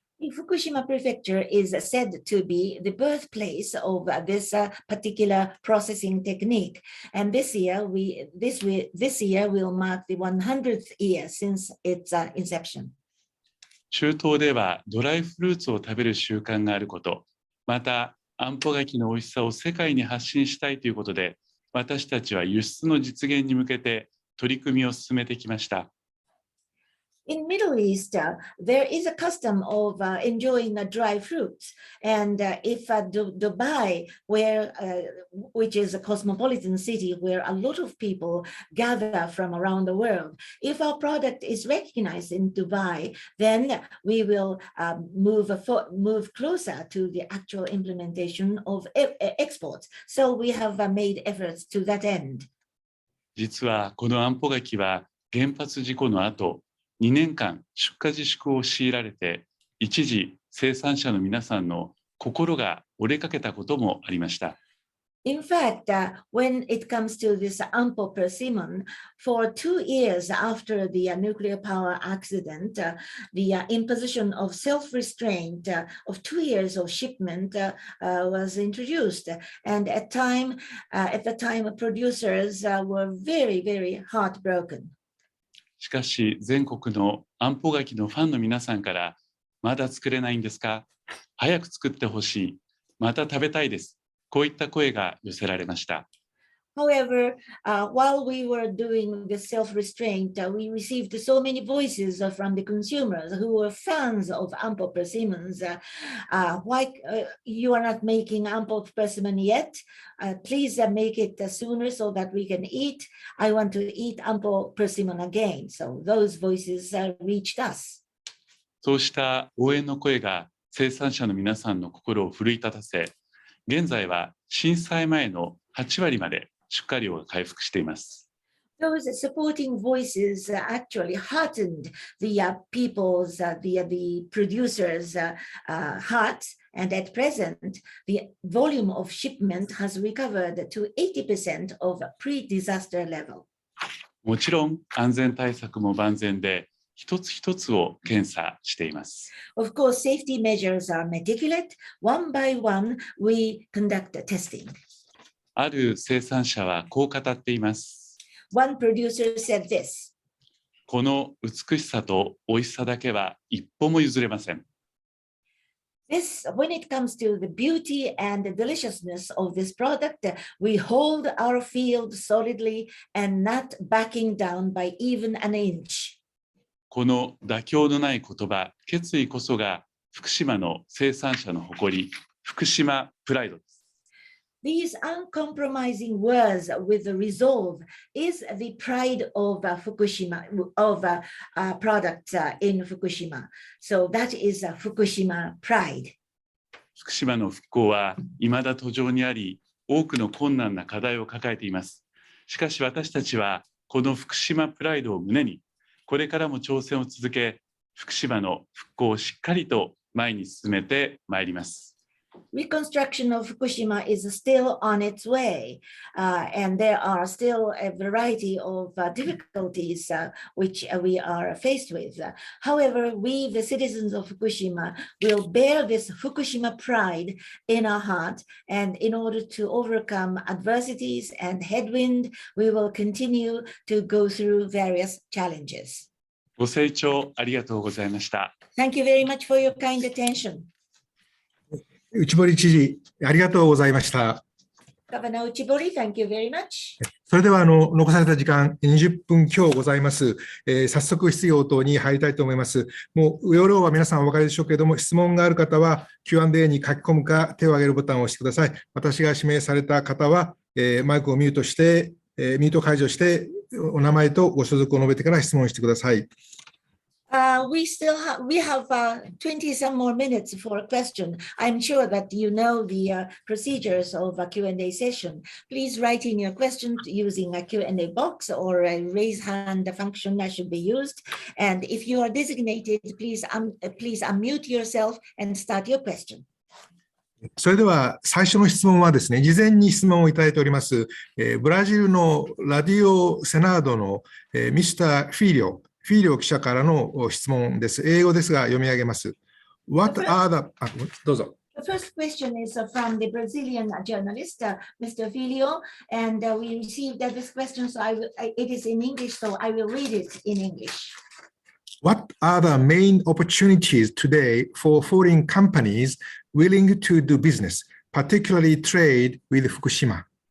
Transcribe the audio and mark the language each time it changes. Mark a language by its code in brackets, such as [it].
[en] Fukushima Prefecture is said to be the birthplace of this particular processing technique, and this year will mark the 100th year since its inception. [ja] 中東ではドライフルーツを食べる習慣があること、またあんぽ柿の美味しさを世界に発信したいということで、私たちは輸出の実現に向けて取り組みを進めてきました。 [en] In Middle East, there is a custom of enjoying dry fruits, and if Dubai, which is a cosmopolitan city where a lot of people gather from around the world, if our product is recognized in Dubai, then we will move closer to the actual implementation of exports. So we have made efforts to that end. [ja] 実はこのあんぽ柿は原発事故の後、2年間出荷自粛を強いられて、一時生産者の皆さんの心が折れかけたこともありました。 [en] In fact, when it comes to this ampo persimmon, for 2 years after the nuclear power accident, the imposition of self-restraint of 2 years of shipment was introduced. And at the time, producers were very, very heartbroken. [ja] しかし全国のあんぽ柿のファンの皆さんから、まだ作れないんですか？早く作ってほしい。また食べたいです。こういった声が寄せられました。 [en] However, while we were doing the self-restraint, we received so many voices from the consumers who were fans of ampo persimmons. Why you are not making ampo persimmon yet? Please make it sooner so that we can eat. I want to eat ampo persimmon again. So those voices reached us. [ja] そうした応援の声が生産者の皆さんの心を奮い立たせ、現在は震災前の8割まで出荷量が回復しています。 [en] Those supporting voices actually heartened the people's, the producers' hearts, and at present, the volume of shipment has recovered to 80% of pre-disaster level. [ja] もちろん安全対策も万全で、一つ一つを検査しています。 [en] Of course, safety measures are meticulous. One by one, we conduct testing. [ja] ある生産者はこう語っています。 [en] One producer said this. [ja] この美しさと美味しさだけは一歩も譲れません。 [en] When it comes to the beauty and the deliciousness of this product, we hold our field solidly and not backing down by even an inch. [ja] この妥協のない言葉、決意こそが福島の生産者の誇り、福島プライドです。 [en] These uncompromising words with the resolve is the pride of Fukushima, of products in Fukushima. So that is Fukushima pride. [ja] 福島の復興は未だ途上にあり、多くの困難な課題を抱えています。しかし私たちはこの福島プライドを胸に、これからも挑戦を続け、福島の復興をしっかりと前に進めてまいります。 [en] Reconstruction of Fukushima is still on its way, and there are still a variety of difficulties which we are faced with. However, we, the citizens of Fukushima, will bear this Fukushima pride in our heart, and in order to overcome adversities and headwind, we will continue to go through various challenges. [ja] ご清聴ありがとうございました。 [en] Thank you very much for your kind attention. [ja] 内堀知事、ありがとうございました。 [en] Governor Uchibori, thank you very much. [ja] それでは残された時間20分強ございます。早速質疑応答に入りたいと思います。もう要領は皆さんお分かりでしょうけれども、質問がある方は Q&A に書き込むか手を挙げるボタンを押してください。私が指名された方は、マイクをミュートして、ミュート解除してお名前とご所属を述べてから質問してください。 [en] We have 20 some more minutes for a question. I'm sure that you know the procedures of a Q&A session. Please write in your question using a Q&A box or a raise hand function that should be used. And if you are designated, please unmute yourself and start your question. [ja] それでは最初の質問はですね、事前に質問をいただいております、ブラジルのラディオ・セナードの、ミスター・フィーリョ記者からの質問です。英語ですが読み上げます。 [en] What are the... [ja] どうぞ。 [en] The first question is from the Brazilian journalist, Mr. Filio, and we received this question, so it is in English, so I will read it in English. What are the main opportunities today for foreign companies willing to do business, particularly trade with Fukushima?